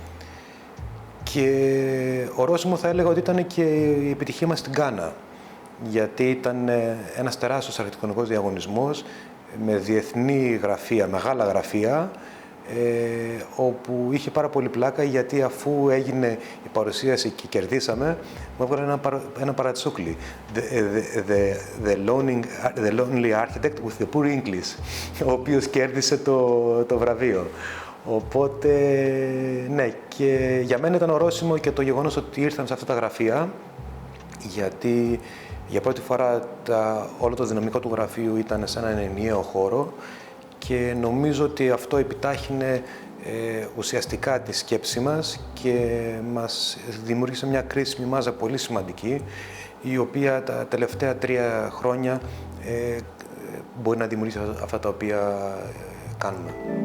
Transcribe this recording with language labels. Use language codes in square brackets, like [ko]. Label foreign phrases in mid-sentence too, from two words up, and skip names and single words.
[el] Και ορόσημο θα έλεγα ότι ήταν και η επιτυχία μας στην Γκάνα, γιατί ήταν ένας τεράστιος αρχιτεκτονικός διαγωνισμός με διεθνή γραφεία, μεγάλα γραφεία, όπου είχε πάρα πολύ πλάκα, γιατί αφού έγινε η παρουσίαση και κερδίσαμε, μου έβγαλε ένα παρατσούκλι. [en] The lonely architect with the poor English, [el] ο οποίος κέρδισε το βραβείο. Οπότε, ναι, και για μένα ήταν ορόσημο και το γεγονός ότι ήρθαν σε αυτά τα γραφεία, γιατί Για πρώτη φορά όλο το δυναμικό του γραφείου ήταν σε έναν ενιαίο χώρο και νομίζω ότι αυτό επιτάχυνε ουσιαστικά τη σκέψη μας και μας δημιούργησε μια κρίσιμη μάζα πολύ σημαντική, η οποία τα τελευταία 3 χρόνια μπορεί να δημιουργήσει αυτά τα οποία κάνουμε.